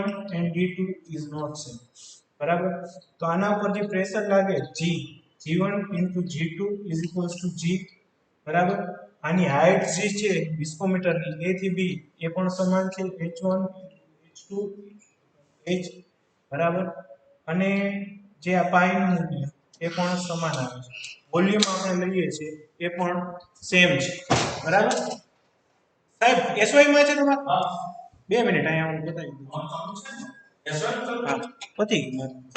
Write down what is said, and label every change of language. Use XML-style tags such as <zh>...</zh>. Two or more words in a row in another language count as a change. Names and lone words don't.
<en>and d2 is not same</en> <gu>બરાબર તો આના ઉપર જે પ્રેશર લાગે g1 g2</gu> <en>is equals to g</en> <gu>બરાબર આની હાઈટ જે છે વિસ્કોમીટર ની a થી b એ પણ સમાન છે h1 h2 h બરાબર અને જે આ પાઈ નું મૂલ્ય એ પણ સમાન આવે છે વોલ્યુમ આપણે લઈએ છીએ એ પણ સેમ છે બરાબર સાહેબ એસવાય માં છે તમારે હા 2 મિનિટ અહીંયા હું બતાવી દઉં એસવાય હા પતી ગયું</gu>